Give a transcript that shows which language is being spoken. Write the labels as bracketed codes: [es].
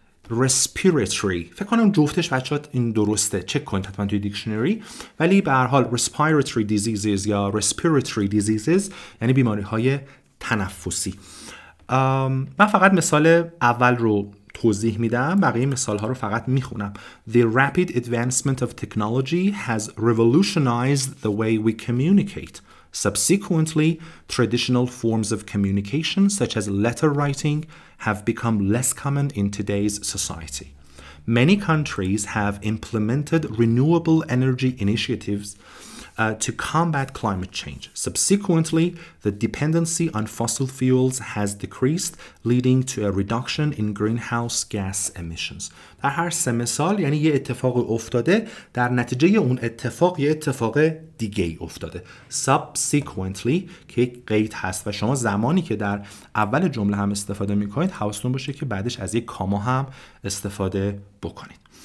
[fa] respiratory فکر کنم جفتش بچه‌ها این درسته، چک کنید حتما توی دیکشنری، ولی به هر حال respiratory diseases یا respiratory diseases یعنی بیماری‌های تنفسی. من فقط مثال اول رو توضیح میدم، بقیه مثال‌ها رو فقط میخونم. [en] The rapid advancement of technology has revolutionized the way we communicate. Subsequently, traditional forms of communication, such as letter writing, have become less common in today's society. Many countries have implemented renewable energy initiatives to combat climate change. Subsequently, the dependency on fossil fuels has decreased, leading to a reduction in greenhouse gas emissions. [fa] در هر سه مثال یعنی یه اتفاق افتاده، در نتیجه اون اتفاق یه اتفاق دیگه افتاده. Subsequently که یک قید هست و شما زمانی که در اول جمله هم استفاده میکنید حواستون باشه که بعدش از یک کاما هم استفاده بکنید.